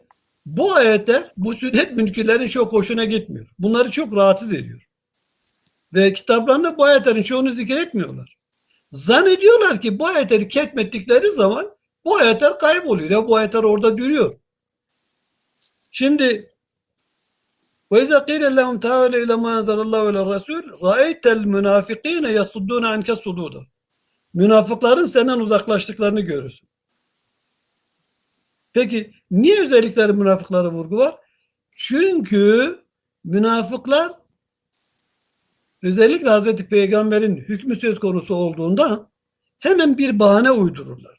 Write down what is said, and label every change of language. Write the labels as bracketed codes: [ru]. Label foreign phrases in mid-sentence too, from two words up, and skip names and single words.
[tr] Bu ayetler bu sünnet münkirlerin çok hoşuna gitmiyor. Bunları çok rahatsız ediyor. Ve kitaplarında bu ayetlerin çoğunu zikretmiyorlar. Zannediyorlar ki bu ayetleri ketmettikleri zaman bu ayetler kayboluyor. Ya bu ayetler orada duruyor. [ar] Şimdi وَاِذَا قِيلَ اللّٰهُمْ تَعَالَى اِلَى مَا اَنْزَلَ اللّٰهُ وَاَلَى الرَّسُولِ رَأَيْتَ الْمُنَافِقِينَ يَصُدُّونَ عَنْكَ صُدُودًا. [tr] Münafıkların senden uzaklaştıklarını görürsün. Peki niye özellikle münafıklara vurgu var? Çünkü münafıklar özellikle Hazreti Peygamber'in hükmü söz konusu olduğunda hemen bir bahane uydururlar.